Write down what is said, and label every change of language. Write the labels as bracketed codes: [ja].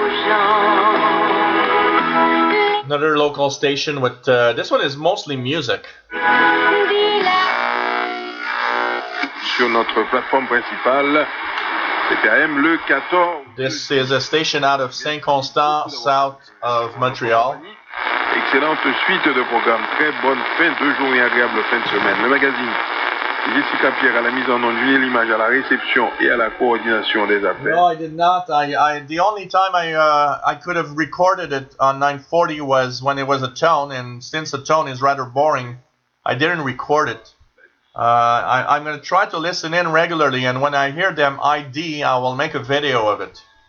[en] Another local station with this one is mostly music. [fr] Sur notre plateforme principale, CKM le 14. [en] This is a station out of Saint-Constant, south of Montreal. [fr] Excellente suite de programmes, très bonne fin de journée, agréable fin de semaine. Le magazine Jessica Pierre à la mise en onde, Julien Limage à la réception et à la coordination des appels. [en] No, I did not. The only time I could have recorded it on 940 was when it was a tone, and since the tone is rather boring, I didn't record it. I'm going to try to listen in regularly, and when I hear them ID, I will make a video of it.